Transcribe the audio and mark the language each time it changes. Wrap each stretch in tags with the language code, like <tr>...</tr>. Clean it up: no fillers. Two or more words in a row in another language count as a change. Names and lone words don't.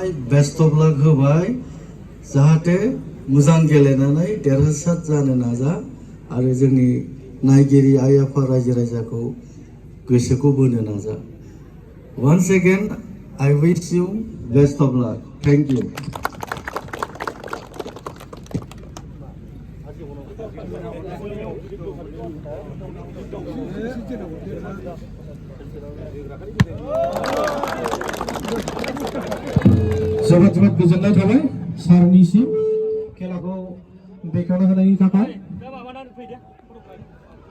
<en>best of luck</en> <brx>होबाय जाहाथे मोजां गेलेनानै देरहासार जानो नाजा आरो जोंनि नायगिरि आइ आफा रायजो राजाखौ गोसोखौ बोनो नाजा</brx> <en>once again I wish you best of luck thank you</en> <brx>जोबोद गोजोननाय थाबाय सारनिसिम खेलाखौ बेखेवना होनायनि थाखाय</brx>